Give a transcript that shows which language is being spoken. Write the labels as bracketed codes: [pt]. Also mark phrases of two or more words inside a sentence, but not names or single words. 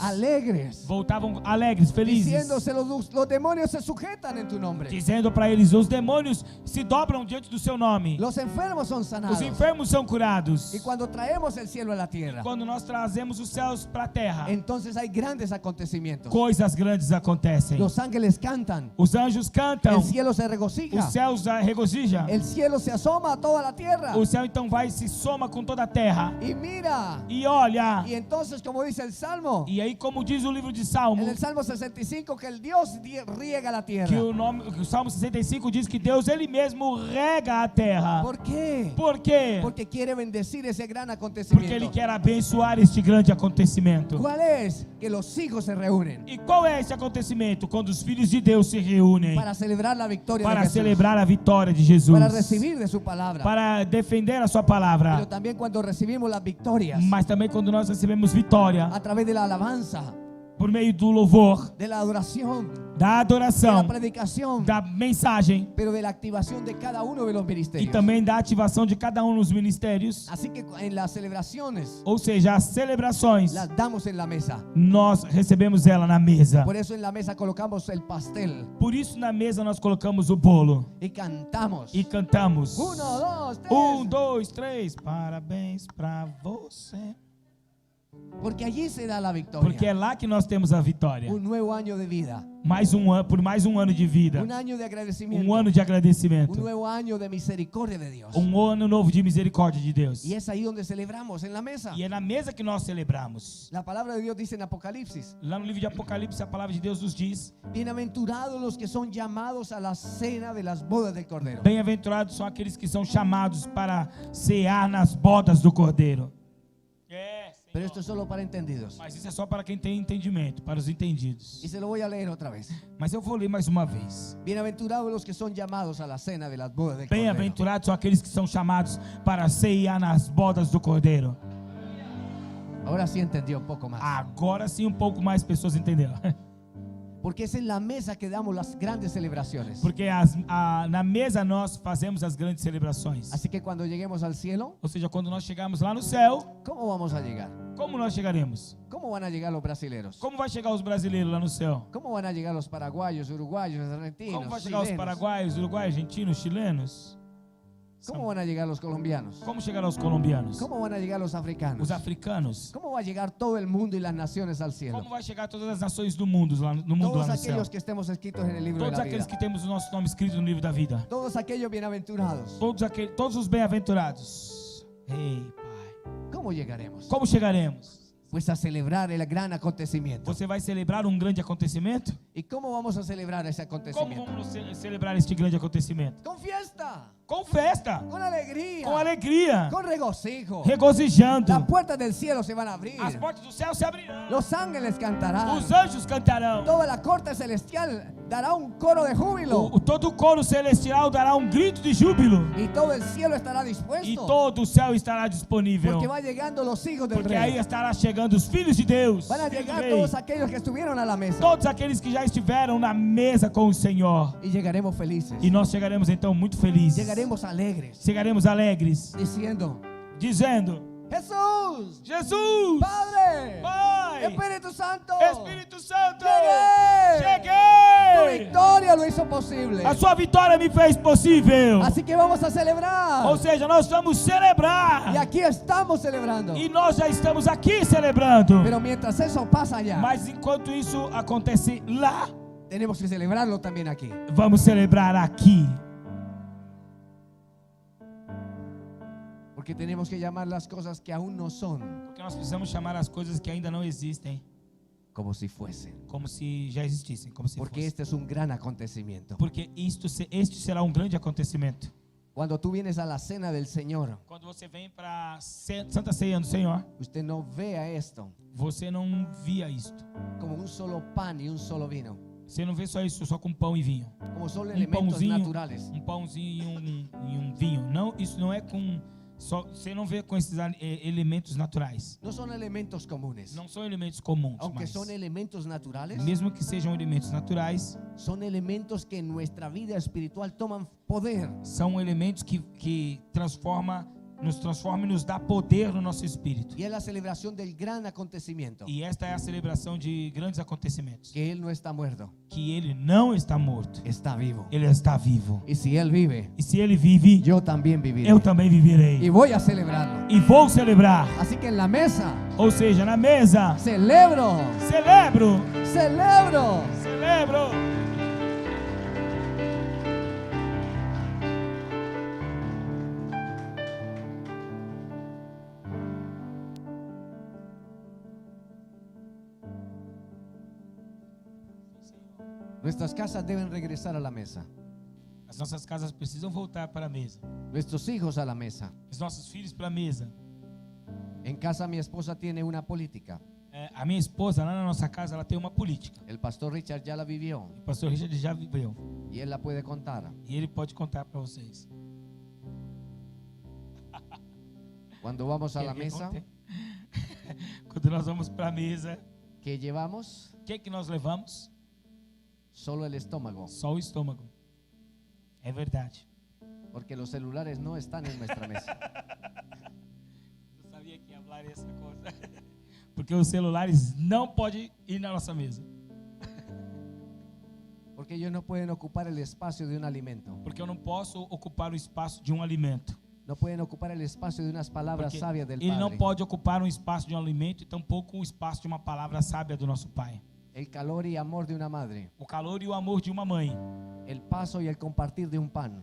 [pt] alegres, Voltavam alegres, felizes. [es] diciéndose los demonios se sujetan en tu nombre. [pt] Dizendo para eles: os demônios se dobram diante do seu nome. [es] Los enfermos son sanados. [pt] Os enfermos são curados. [es] Y cuando traemos el cielo a la tierra, [pt] Quando nós trazemos os céus para a terra, [es] entonces hay grandes acontecimientos. [pt] coisas grandes acontecem. [es] Los ángeles cantan, [pt] Os anjos cantam. [es] el cielo se [pt] Os [es] regocija, [pt] céus regozijam. [es] el cielo se asoma a toda la tierra [pt] O céu então vai e se soma com toda a terra. [es] y mira. [pt] E olha. [es] Y entonces, como dice el Salmo, [pt] E aí, como diz o livro de Salmo, [es] en el Salmo 65, que el Dios riega la [pt] que [es] tierra. [pt] o Salmo 65 diz que Deus ele mesmo rega a terra. [es] ¿Por qué? [pt] Por quê? [es] Porque quiere bendecir ese gran [pt] Porque [es] acontecimiento. [pt] ele quer abençoar este grande acontecimento. [es] ¿Cuál es? Que los hijos se reúnen [pt] E qual é esse acontecimento? Quando os filhos de Deus se reúnem [es] para celebrar la victoria de [pt] para [es] Jesús, [pt] celebrar a vitória de Jesus, [es] para recibir de su palabra. [pt] para defender a sua palavra, [es] Pero también cuando recibimos las victorias [pt] mas também quando nós recebemos vitória [es] a través de la alabanza, [pt] por meio do louvor, [es] de la adoración, [pt] da [es] de la [pt] adoração, [es] predicación, [pt] da mensagem [es] pero de la activación de cada uno de los [pt] e [es] ministerios. [pt] também da ativação de cada um dos ministérios. [es] Así que en las celebraciones [pt] Ou seja, as celebrações, [es] las damos en la mesa. [pt] nós recebemos ela na mesa. [es] Por eso en la mesa colocamos el pastel [pt] Por isso na mesa nós colocamos o bolo [es] y cantamos. [pt] e cantamos. [es] 1, 2, 3. [pt] 1, 2, 3, parabéns pra você. [es] Porque allí se da la victoria. [pt] Porque é lá que nós temos a vitória. [es] Un nuevo año de vida. [pt] Por mais um ano de vida. [es] Un año de agradecimiento. [pt] Um ano de [es] Un [pt] agradecimento. [es] nuevo año de misericordia de Dios. [pt] Ano novo de misericórdia de Deus. [es] Y es ahí donde celebramos, en la mesa. [pt] E é na mesa que nós celebramos. [es] La palabra de Dios dice en Apocalipsis: [pt] Lá no livro de Apocalipse, a palavra de Deus nos diz: [es] bienaventurados los que son llamados a la cena de las bodas del Cordero. [pt] bem-aventurados são aqueles que são chamados para cear nas bodas do Cordeiro. [es] Pero esto es solo para entendidos. [pt] Mas isso é só para quem tem entendimento, para os entendidos. [es] Y se lo voy a leer otra vez. [pt] Mas eu vou ler mais uma vez. [es] Bienaventurados los que son llamados a la cena de las bodas del Cordero. [pt] Bem-aventurados são aqueles que são chamados para cear nas bodas do Cordeiro. [es] Ahora sí entendió un poco más. [pt] Agora sim um pouco mais pessoas entenderam. [es] Porque es en la mesa que damos las grandes celebraciones. [pt] Porque na mesa nós fazemos as grandes celebrações. [es] Así que cuando lleguemos al cielo, [pt] Ou seja, quando nós chegarmos lá no céu, [es] ¿cómo vamos a llegar? [pt] como nós chegaremos? [es] ¿Cómo van a llegar los brasileros? [pt] Como vai chegar os brasileiros lá no céu? [es] ¿Cómo van a llegar los paraguayos, uruguayos, argentinos, [pt] Como vai chegar os [es] chilenos? [pt] paraguaios, uruguaios, argentinos, chilenos? [es] ¿Cómo van a llegar los colombianos? [pt] Como chegarão os colombianos? [es] ¿Cómo van a llegar los africanos? [pt] Os africanos? [es] ¿Cómo va a llegar todo el mundo y las naciones al cielo? [pt] Como vai chegar todas as nações do mundo lá no mundo [es] Todos [pt] lá no céu? [es] aquellos que estemos escritos en el libro de [pt] Todos [es] la [pt] aqueles [es] vida. [pt] que temos o nosso nome escrito no livro da vida. [es] Todos aquellos bienaventurados. [pt] Todos os bem-aventurados. Ei, Pai. [es] ¿Cómo llegaremos? [pt] Como chegaremos? [es] Pues a celebrar el gran acontecimiento. [pt] Você vai celebrar um grande acontecimento? [es] ¿Y cómo vamos a celebrar ese [pt] Como [es] acontecimiento? [pt] vamos celebrar este grande acontecimento? [es] Con fiesta. [pt] com festa, [es] con alegría, [pt] com alegria, [es] con regocijo. [pt] regozijando. [es] Las puertas del cielo se van a abrir. [pt] As portas do céu se abrirão. [es] Los ángeles cantarán. [pt] Os anjos cantarão. [es] Toda la corte celestial dará un coro de júbilo. [pt] Todo o coro celestial dará um grito de júbilo. [es] Y todo el cielo estará [pt] E [es] dispuesto. [pt] todo o céu estará disponível. [es] Porque van llegando los hijos del [pt] Porque aí [es] rey. [pt] estará chegando os filhos de Deus. [es] Van a [pt] filhos do [es] llegar [pt] rei. [es] todos aquellos que estuvieron a la mesa. [pt] Todos aqueles que já estiveram na mesa com o Senhor. [es] Y llegaremos felices. [pt] E nós chegaremos então muito felizes. [es] Llegaremos alegres. [pt] Chegaremos alegres, [es] Diciendo: [pt] dizendo: [es] Jesús, [pt] Jesus, [es] Padre, [pt] Pai, [es] Espíritu Santo, [pt] Espírito Santo, [es] Tu [pt] cheguei. [es] victoria lo hizo posible. [pt] A sua vitória me fez possível. [es] Así que vamos a celebrar. [pt] Ou seja, nós vamos celebrar. [es] Y aquí estamos celebrando. [pt] E nós já estamos aqui celebrando. [es] Pero mientras eso pasa allá, [pt] Mas enquanto isso acontece lá, [es] tenemos que celebrarlo también aquí. [pt] vamos celebrar aqui. [es] Porque tenemos que llamar las cosas que aún no son [pt] Porque nós precisamos chamar as coisas que ainda não existem [es] como si fuesen. [pt] como se já existissem, como se [es] Porque [pt] fossem. [es] este es un gran acontecimiento. [pt] Porque este será um grande acontecimento. [es] Cuando tú vienes a la cena del Señor, [pt] Quando você vem para a Santa Ceia do Senhor, [es] usted no vea esto [pt] você não via isto. [es] como un solo pan y un solo vino, [pt] Você não vê só isso, só com pão e vinho. [es] como solo elementos naturales. [pt] Um pãozinho e um vinho. Não, isso não é com só. Você não vê com esses elementos naturais. [es] No son elementos comunes. [pt] Não são elementos comuns, [es] Aunque [pt] mas [es] son elementos naturales, [pt] mesmo que sejam elementos naturais, [es] son elementos que en nuestra vida espiritual toman poder. [pt] são elementos que nos transforma e nos dá poder no nosso espírito. [es] Y es la celebración del gran acontecimiento, [pt] E esta é a celebração de grandes acontecimentos. [es] que Él no está muerto, [pt] Que ele não está morto, [es] está vivo. [pt] ele está vivo. [es] Y si Él vive, [pt] E se ele vive, [es] yo también viviré. [pt] eu também viverei. [es] Y voy a celebrarlo. [pt] E vou celebrar. [es] Así que en la mesa, [pt] Ou seja, na mesa, [es] celebro, [pt] celebro. [es] celebro. [pt] Celebro. [es] Nuestras casas deben regresar a la mesa. [pt] As nossas casas precisam voltar para a mesa. [es] Nuestros hijos a la mesa. [pt] Os nossos filhos para a mesa. [es] En casa mi esposa tiene una política. [pt] A minha esposa, lá na nossa casa, ela tem uma política. [es] El pastor Richard ya la vivió [pt] O pastor Richard já viveu. [es] y él la puede contar. [pt] E ele pode contar para vocês. [es] Cuando vamos a la [pt] Quer que eu [es] mesa, [pt] conte? Quando nós vamos para a mesa, [es] ¿qué llevamos? [pt] o que nós levamos? [es] Solo el estómago, [pt] Só o estômago. É verdade. [es] porque los celulares no están en nuestra mesa. [pt] Eu sabia que ia falar essa coisa. Porque os celulares não podem ir na nossa mesa. [es] Porque ellos no pueden ocupar el espacio de un alimento. [pt] Porque eu não posso ocupar o espaço de um alimento. [es] No pueden ocupar el espacio de unas palabras [pt] Porque [es] sabias del [pt] ele não [es] Padre. [pt] pode ocupar um espaço de um alimento e tampouco o espaço de uma palavra sábia do nosso Pai. [es] El calor y amor de una madre. [pt] O calor e o amor de uma mãe. [es] El paso y el compartir de un pan.